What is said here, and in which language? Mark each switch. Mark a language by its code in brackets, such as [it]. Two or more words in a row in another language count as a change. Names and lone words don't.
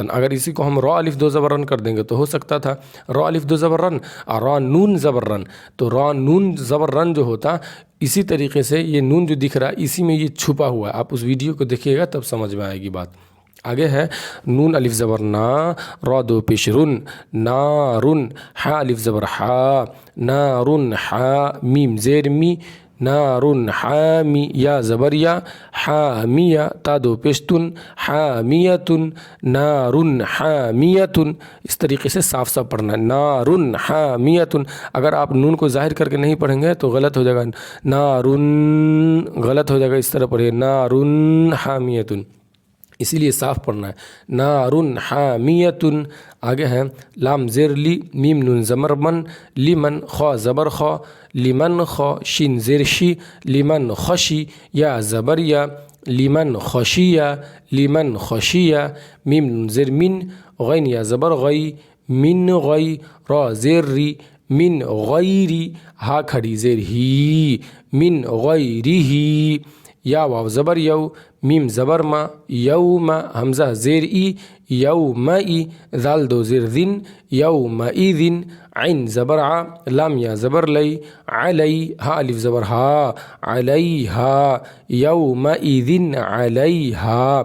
[ur] اگر اسی کو ہم را الف 2 زبر رن کر دیں گے تو ہو سکتا تھا را الف 2 زبر رن اور را نون زبر رن، تو را نون زبر رن جو ہوتا، اسی طریقے سے یہ نون جو دکھ رہا ہے اسی میں یہ چھپا ہوا ہے۔ آپ اس ویڈیو کو دیکھیے گا تب سمجھ میں آئے گی بات۔ آگے ہے نون الف زبر نا، را 2 پیش رن، نارن، ہا الف زبر ہا، نارن، ہا، میم زیر می، نارن حامی، یا زبر یا، حامیہ، تا 2 پیش تن، حامیتن، [ar] نارن حامیتن۔ [ur] اس طریقے سے صاف پڑھنا ہے، [ar] نارن حامیتن۔ [ur] اگر آپ نون کو ظاہر کر کے نہیں پڑھیں گے تو غلط ہو جائے گا، نارن غلط ہو جائے گا، اس طرح پڑھیے [ar] نارن حامیتن، [ur] اسی لیے صاف پڑھنا ہے، [ar] نارن حامیتن۔ [ur] آگے ہیں لام زیر لی، میم نون زمر من، لیمن، خا زبر خا، لیمن خا، شین زیر شی، لیمن خشی، یا زبر یا، [ar] لیمن خشیہ، لیمن خشیہ، [ur] میم نون زیر من، غین یا زبر غی، من غی، را زیر ری، من غیری، ہا کھڑی زیر ہی، من غیری، یا واو زبر یو، میم زبر ما، یوم، حمزہ زیر ای، یومئی، ذال 2 زیر ذن، یومئذن، عین زبر ع، لام یا زبر لئی، علی، ہا الف زبر ہا، علیہا، [ar] یومئذن علیہا۔